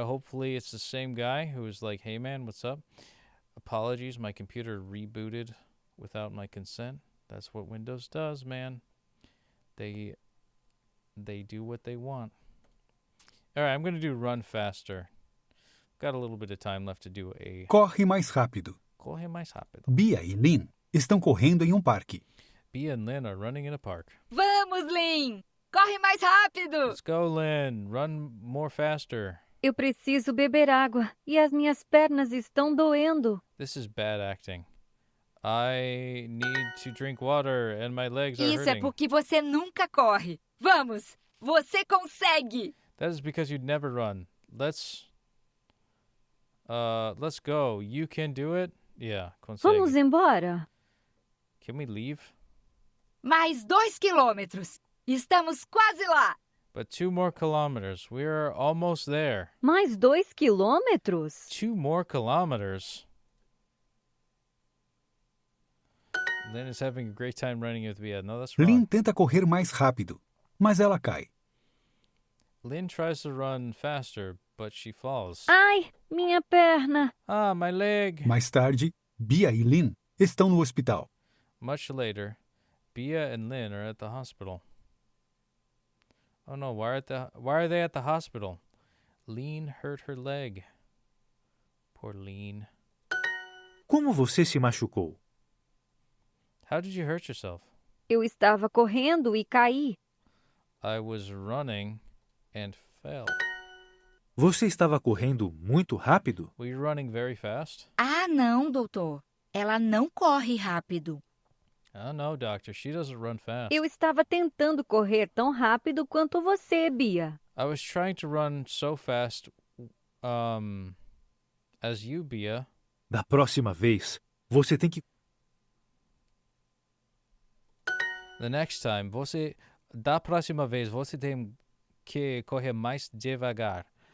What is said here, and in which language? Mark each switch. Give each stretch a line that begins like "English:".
English: Hopefully it's the same guy who was like, "Hey man, what's up? Apologies, my computer rebooted without my consent." That's what Windows does, man. They do what they want. All right, I'm going to do run faster. Got a little bit of time left to do a
Portuguese: Corre mais rápido. Corre mais rápido. Bia e Lynn estão correndo em um parque.
English: Bia and Lynn are running in a park.
Portuguese: Vamos, Lynn! Corre mais rápido!
English: Let's go, Lynn. Run more faster.
Portuguese: Eu preciso beber água e as minhas pernas estão doendo.
English: This is bad acting. I need to drink water and my legs are
Portuguese: Isso
English: hurting.
Portuguese: é porque você nunca corre. Vamos! Você consegue!
English: That is because you'd never run. Let's go. You can do it? Yeah, consegue.
Portuguese: Vamos embora.
English: Can we leave?
Portuguese: Mais 2 quilômetros. Estamos quase lá.
English: But 2 more kilometers. We're almost there.
Portuguese: Mais 2 quilômetros?
English: 2 more kilometers. Lynn is having a great time running with Bia. No, that's wrong.
Portuguese: Lynn tenta correr mais rápido, mas ela cai.
English: Lynn tries to run faster, but she falls.
Portuguese: Ai, minha perna.
English: Ah, my leg.
Portuguese: Mais tarde, Bia e Lynn estão no hospital.
English: Much later, Bia and Lynn are at the hospital. Oh no, why are they at the hospital? Lynn hurt her leg. Poor Lynn.
Portuguese: Como você se machucou?
English: How did you hurt yourself?
Portuguese: Eu estava correndo e caí.
English: I was running and Fail.
Portuguese: Você estava correndo muito rápido?
English: Were you running very fast?
Portuguese: Ah, não, doutor. Ela não corre rápido.
English: Oh, no, doctor. She doesn't run fast.
Portuguese: Eu estava tentando correr tão rápido quanto você, Bia.
English: I was trying to run so fast as you, Bia.
Portuguese: Da próxima vez, você tem que...
English: The next time,
Portuguese: da próxima vez, você tem que correr mais devagar.